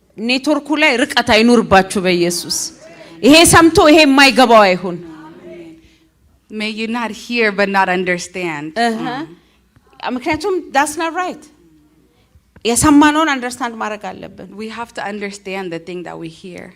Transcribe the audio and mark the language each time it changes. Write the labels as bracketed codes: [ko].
[am] ኔትወርኩ ላይ ርቀት አይኑርባችሁ በኢየሱስ። ይሄ ሰምቶ ይሄ የማይገባው አይሁን። [en] May you not hear but not understand. [am] ምክንያቱም [en] that's not right። [am] የሰማነውን አንደርስታንድ ማድረግ አለብን። [en] We have to understand the thing that we hear.